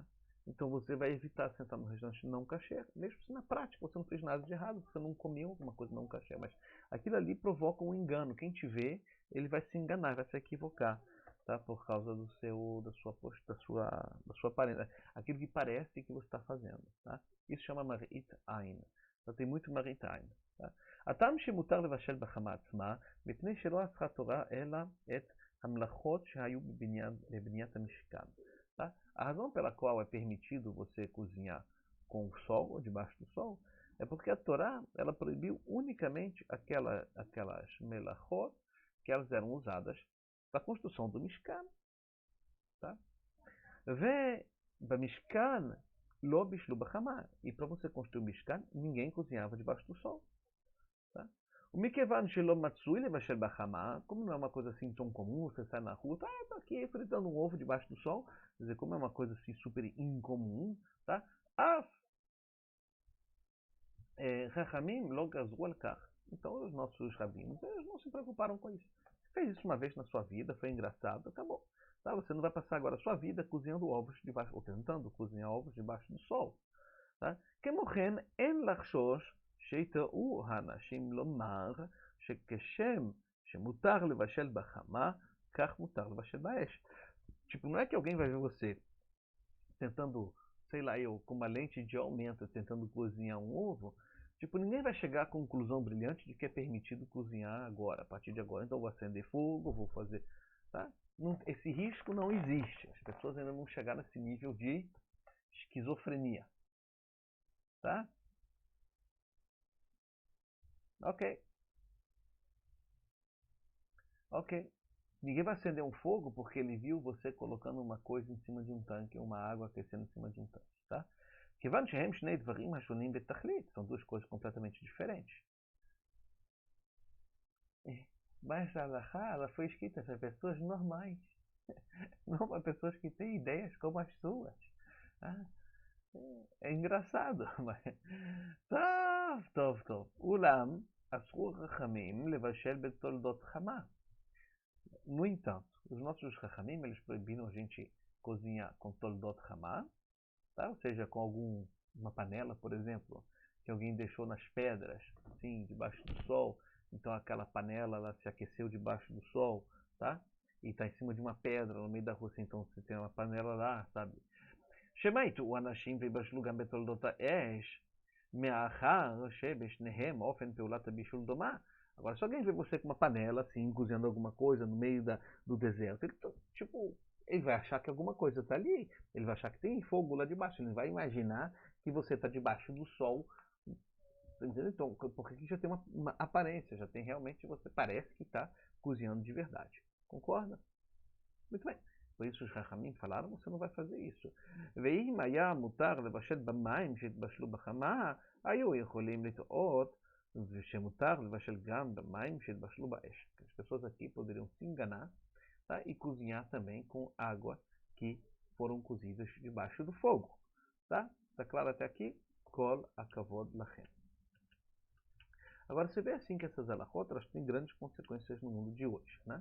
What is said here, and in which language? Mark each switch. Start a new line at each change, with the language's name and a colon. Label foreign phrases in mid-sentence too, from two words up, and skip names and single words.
Portuguese: Então você vai evitar sentar num restaurante não kasher, mesmo se na prática você não fez nada de errado, você não comeu alguma coisa não kasher, mas aquilo ali provoca um engano. Quem te vê, ele vai se enganar, vai se equivocar, tá? Por causa da sua aparência, aquilo que parece que você está fazendo, tá? Isso chama
Hebrew: מראית עין.
Portuguese: Então, tem muito
Hebrew: מראית עין. הטעם שמותר לבשל בחמה עצמה, מפני שלא אסרה התורה אלא את המלאכות שהיו בבניית המשכן.
Portuguese: Tá? A razão pela qual é permitido você cozinhar com o sol ou debaixo do sol é porque a Torá ela proibiu unicamente aquelas melachot que elas eram usadas para a construção do Mishkan. Tá?
Hebrew: ובמשכן לא בישלו בחמה.
Portuguese: E para você construir o Mishkan, ninguém cozinhava debaixo do sol. Tá?
Hebrew: ומכיוון שלא מצוי לבשל בחמה,
Portuguese: como não é uma coisa assim tão comum, você sai na rua, tô aqui fritando um ovo debaixo do sol, quer dizer, como é uma coisa assim super incomum, tá?
Hebrew: רחמים לא גזרו על כך.
Portuguese: Então os nossos rabinos, eles não se preocuparam com isso. Você fez isso uma vez na sua vida, foi engraçado, acabou. Tá? Você não vai passar agora a sua vida cozinhando ovos debaixo, ou tentando cozinhar ovos debaixo do sol.
Hebrew: כמו כן, אין לחשוש שיטעו האנשים לומר שכשם שמותר לבשל בחמה, כך מותר לבשל באש.
Portuguese: Tipo, não é que alguém vai ver você tentando, sei lá, com uma lente de aumento, tentando cozinhar um ovo. Tipo, ninguém vai chegar à conclusão brilhante de que é permitido cozinhar agora, a partir de agora. Então, vou acender fogo, vou fazer... Tá? Esse risco não existe. As pessoas ainda não chegaram nesse nível de esquizofrenia. Tá? Ok. Ninguém vai acender um fogo porque ele viu você colocando uma coisa em cima de um tanque, uma água aquecendo em cima de um tanque, tá?
Hebrew: כיוון שהם שני דברים השונים בתכלית,
Portuguese: são duas coisas completamente diferentes. Mas a halakha, ela foi escrita para pessoas normais, não para pessoas que têm ideias como as suas. É engraçado, mas...
Hebrew: טוב. אולם, אסרו חכמים לבשל בתולדות חמה.
Portuguese: No entanto, os nossos Chachamim, eles proibiram a gente cozinhar com
Hebrew: תולדות חמה,
Portuguese: tá? Ou seja, com uma panela, por exemplo, que alguém deixou nas pedras, assim, debaixo do sol. Então aquela panela ela se aqueceu debaixo do sol, tá? E está em cima de uma pedra no meio da rua, assim, então você tem uma panela lá, sabe?
Hebrew: שמעיתו אנשים ויבשלו גם בתולדות האש, מאחר שבשניהם אופן פעולת הבישול דומה.
Portuguese: Agora, se alguém vê você com uma panela, assim, cozinhando alguma coisa no meio do deserto, ele vai achar que alguma coisa está ali. Ele vai achar que tem fogo lá debaixo. Ele vai imaginar que você está debaixo do sol. Entendeu? Então, porque aqui já tem uma aparência, já tem realmente, você parece que está cozinhando de verdade. Concorda? Muito bem. Por isso os Chachamim falaram, você não vai fazer isso.
Hebrew: ואם היה מותר לבשל במים שהתבשלו בחמה, היו יכולים לטעות ושמותר לבשל גם במים שהתבשלו באש.
Portuguese: As pessoas aqui poderiam se enganar, tá? E cozinhar também com água que foram cozidas debaixo do fogo. Tá? Tá claro até aqui?
Hebrew: כל הכבוד לכם.
Portuguese: Agora, você vê assim que essas alahot, elas têm grandes consequências no mundo de hoje, né?